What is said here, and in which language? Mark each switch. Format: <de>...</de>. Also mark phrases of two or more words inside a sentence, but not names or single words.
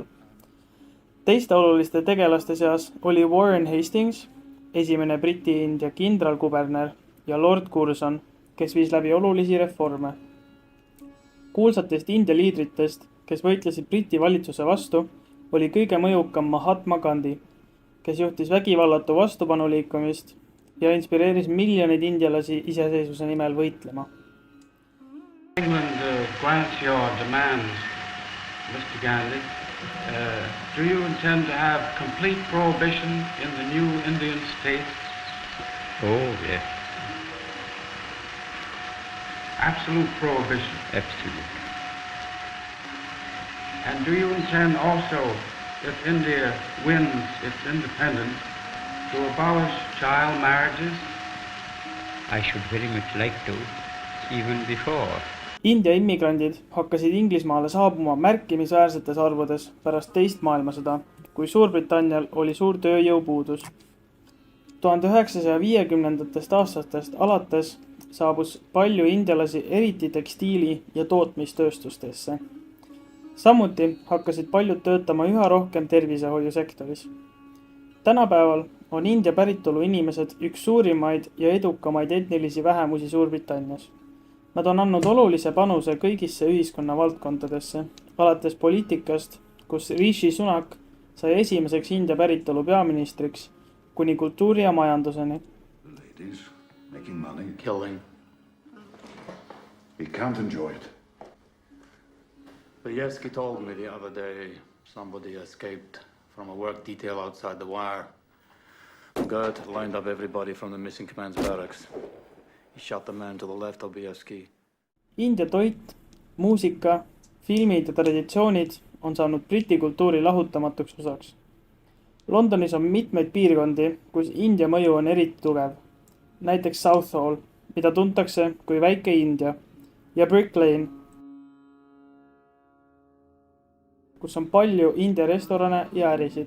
<et>Teiste oluliste tegelaste seas oli Warren Hastings, esimene Briti India kindralkuberner, ja Lord Curzon, kes viis läbi olulisi reforme. Kuulsatest India liidritest, kes võitlesid Briti valitsuse vastu, oli kõige mõjukam Mahatma Gandhi, kes juhtis vägivallatu vastupanuliikumist ja inspireeris miljoneid indialasi iseseisvuse nimel võitlema.</et> <en>England grants your demands, Mr. Gandhi, Do you intend to have complete prohibition in the new Indian states? Oh, yes, Absolute prohibition. absolutely. And do you intend also, if India wins its independence, to abolish child marriages? I should very much like to, even before.</en> <et>India immigrandid hakkasid Inglismaale saabuma märkimisväärsetes arvudes pärast teist maailmasõda, kui Suurbritannial oli suur tööjõupuudus. 1950. aastatest alates saabus palju indialasi eriti tekstiili- ja tootmistööstustesse. Samuti hakkasid paljud töötama üha rohkem tervisehoiusektoris. Tänapäeval on India päritolu inimesed üks suurimaid ja edukamaid etnilisi vähemusi Suurbritannias. Nad on andnud olulise panuse kõigisse ühiskonna valdkondadesse, alates poliitikast, kus Rishi Sunak sai esimeseks India päritolu peaministriks, kuni kultuuri ja majanduseni.</et> <en>Ladies, making money. Killing. We can't enjoy it. Bajewski told me the other day somebody escaped from a work detail outside the wire. Gert lined up everybody from the missing command's barracks. He shot the man to the left of Bajewski.</en> <et>India toit, muusika, filmid ja traditsioonid on saanud Briti kultuuri lahutamatuks osaks. Londonis on mitmeid piirkondi, kus India mõju on eriti tugev. Näiteks Southall, mida tuntakse kui väike India, ja Brick Lane, kus on palju India restorane ja ärisid.</et>